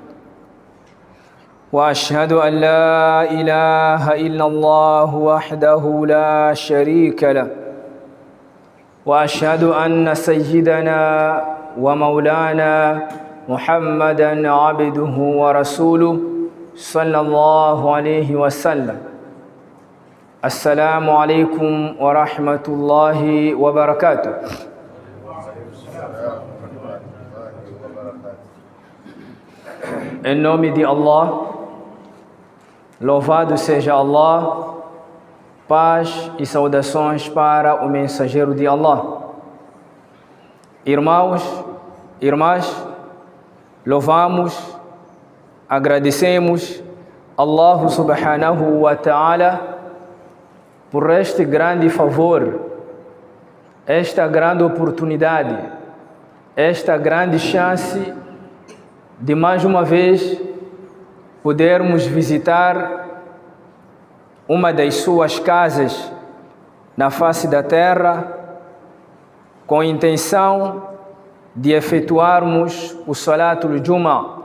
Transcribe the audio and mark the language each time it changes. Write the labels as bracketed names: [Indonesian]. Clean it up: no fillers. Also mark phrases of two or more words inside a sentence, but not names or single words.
[Arabic] وأشهد أن لا إله إلا الله وحده لا شريك له، وأشهد أن سيدنا ومولانا محمدًا عبده ورسوله صلى الله عليه وسلم. السلام عليكم ورحمة الله وبركاته. [Portuguese] Em nome de Allah, louvado seja Allah, paz e saudações para o mensageiro de Allah. Irmãos, irmãs, louvamos, agradecemos Allah [Arabic] سبحانه وتعالى [Portuguese] por este grande favor, esta grande oportunidade, esta grande chance de mais uma vez podermos visitar uma das suas casas na face da terra, com a intenção de efetuarmos o [Arabic] صلاة الجمعة.